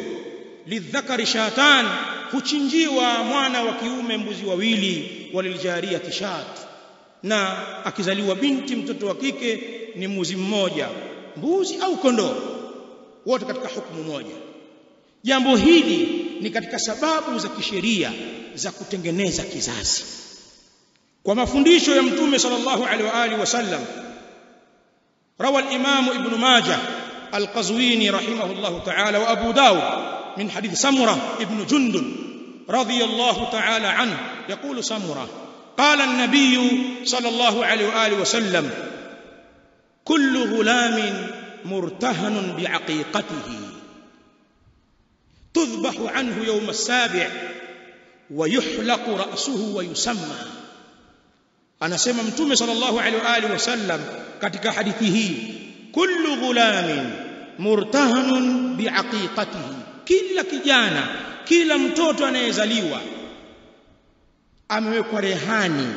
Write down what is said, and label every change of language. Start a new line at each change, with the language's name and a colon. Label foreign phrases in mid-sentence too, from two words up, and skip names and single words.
Arabic: للذكر شاتان,
Swahili: huchinjiwa mwana wa kiume mbuzi wawili,
Arabic: وللجارية شاة,
Swahili: na akizaliwa binti mtoto wa kike ni mbuzi mmoja, mbuzi au kondoo, wote katika hukumu moja. Jambo hili ni katika sababu za kisheria za kutengeneza kizazi kwa mafundisho ya Mtume
Arabic: صلى الله عليه وعلى آله وسلم. رواه الإمام ابن ماجه القزويني رحمه الله تعالى وأبو داود من حديث سمرة بن جندب رضي الله تعالى عنه يقول سمرة قال النبي صلى الله عليه وعلى آله وسلم كل غلام مرتهن بعقيقته تذبح عنه يوم السابع ويحلق رأسه ويسمى.
Swahili: Anasema Mtume
Arabic: صلى الله عليه وعلى آله وسلم
Swahili: katika hadithi hii,
Arabic: كل غلام مرتهن بعقيقته,
Swahili: kila kijana, kila mtoto anayezaliwa amewekwa rehani